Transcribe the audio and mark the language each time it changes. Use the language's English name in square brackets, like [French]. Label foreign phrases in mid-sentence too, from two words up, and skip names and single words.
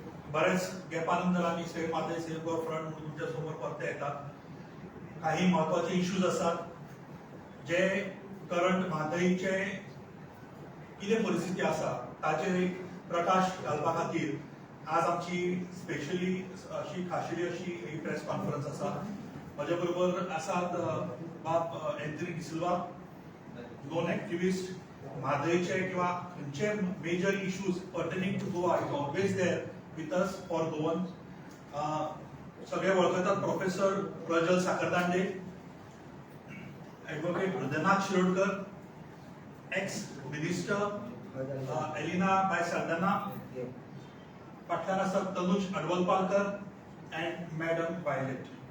[Marathi] बऱ्याच गॅपानंतर आम्ही सेव्ह माते सेव्ह गोवा फ्रंट म्हणून तुमच्या समोर परत येतात. काही महत्वाचे इश्यूज असतात जे करंट [Konkani] म्हादईचे कितें परिस्थिती आसा ताचेर एक प्रकाश घालपा खातीर आज आमची स्पेशली अशी खाशेली अशी एक [English] press conference [Konkani] आसा. म्हज्या बरोबर आसात बाब एंथनी डिसिल्वा, दोन एक्टिविस्ट. म्हादईचे किंवा खंयचे [English] major issues pertaining to Goa is always there with us for Goan. [Konkani] सगळे वळखतात प्रोफेसर प्रज्वल साखरदांडे, ॲडव्होकेट हृदयनाथ शिरोडकर, [English] ex minister [Konkani] एलिना बाय साल्दाना, फाटल्यान आसात तनुज अडवलपालकर [English] and madam [Konkani] वायलेट.